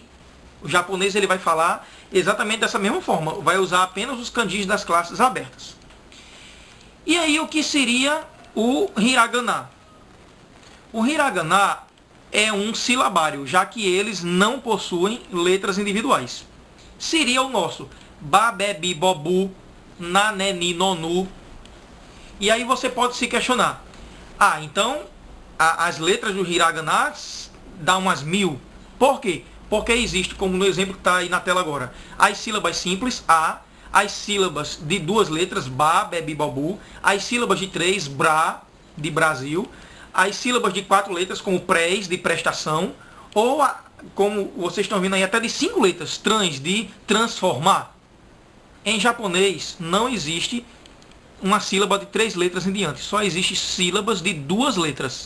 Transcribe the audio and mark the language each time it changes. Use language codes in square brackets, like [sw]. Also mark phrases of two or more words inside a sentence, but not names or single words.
[pt] O japonês ele vai falar exatamente dessa mesma forma. Vai usar apenas os kanjis das classes abertas. E aí o que seria o hiragana? O hiragana é um silabário, já que eles não possuem letras individuais. Seria o nosso ba, be, bi, bo, bu, na, ne, ni, no, nu. E aí você pode se questionar. Então as letras do hiragana dão umas 1000. Por quê? Porque existe, como no exemplo que está aí na tela agora, as sílabas simples, a, as sílabas de 2 letras, ba, be, bi, bo, bu, as sílabas de 3, bra, de Brasil, as sílabas de 4 letras, como prés, de prestação, ou, como vocês estão vendo aí, até de 5 letras, trans, de transformar. Em japonês não existe uma sílaba de 3 letras em diante, só existe sílabas de 2 letras.